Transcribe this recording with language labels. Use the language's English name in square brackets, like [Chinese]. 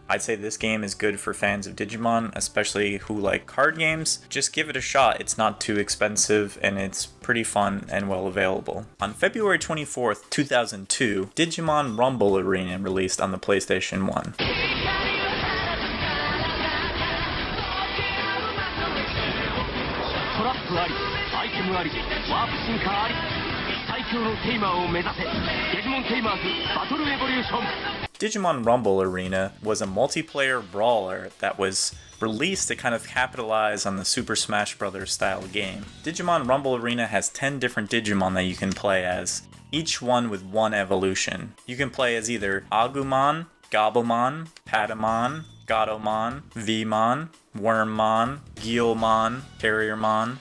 [English] I'd say this game is good for fans of Digimon, especially who like card games. Just give it a shot. It's not too expensive and it's pretty fun and well available. On February 24th, 2002, Digimon Rumble Arena released on the PlayStation 1. [Japanese] トラップあり、アイテムあり、ワープ進化あり、最強のテイマーを目指せ、デジモンテイマーズバトルエボリューション。 [English] Digimon Rumble Arena was a multiplayer brawler that was released to kind of capitalize on the Super Smash Bros. Style game. Digimon Rumble Arena has 10 different Digimon that you can play as, each one with one evolution. You can play as either Agumon, Gabumon, Patamon, Gatomon, Vmon, Wormmon, Guilmon, Carriermon,